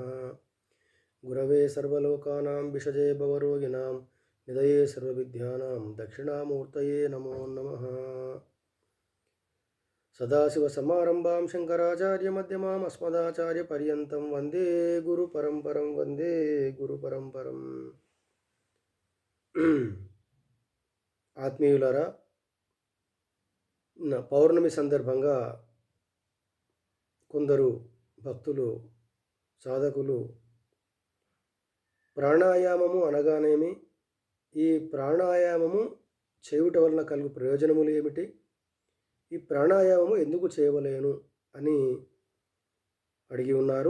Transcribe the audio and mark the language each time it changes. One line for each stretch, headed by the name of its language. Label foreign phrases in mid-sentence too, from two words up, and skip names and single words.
Sanskrit: गुरवे सर्वलोकानां विषजे भवरोगिणां निधये सर्वविद्यानां दक्षिणामूर्तये नमो नमः। सदाशिवसमारम्भां शङ्कराचार्यमध्यमाम् अस्मदाचार्यपर्यन्तं वन्दे गुरुपरम्परं।
Telugu: ఆత్మీయులారా, పౌర్ణమి సందర్భంగా కొందరు భక్తులు సాధకులు ప్రాణాయామము అనగానేమి, ఈ ప్రాణాయామము చేయుట వలన కలుగు ప్రయోజనములు ఏమిటి, ఈ ప్రాణాయామము ఎందుకు చేయవలేను అని అడిగి ఉన్నారు.